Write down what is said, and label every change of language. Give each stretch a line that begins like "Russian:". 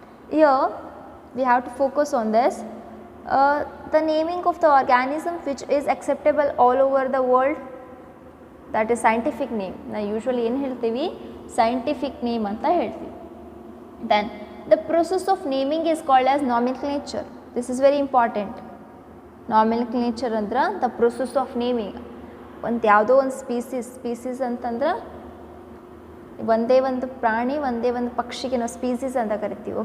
English: Here we have to focus on this. The naming of the organism which is acceptable all over the world, that is scientific name. Now usually
Kannada: ಏನು ಹೇಳ್ತೀವಿ, scientific name ಅಂತ ಹೇಳ್ತೀವಿ.
English: Then the process of naming is called as nomenclature. This is very important.
Kannada: ನಾಮಿನಿಕ್ಲೇಚರ್ ಅಂದ್ರೆ
English: The process of naming.
Kannada: ಒಂದು ಯಾವುದೋ ಒಂದು species ಅಂತಂದ್ರೆ ಒಂದೇ ಒಂದು ಪ್ರಾಣಿ, ಒಂದೇ ಒಂದು ಪಕ್ಷಿಗೆ ನಾವು ಸ್ಪೀಸೀಸ್ ಅಂತ ಕರಿತೀವಿ.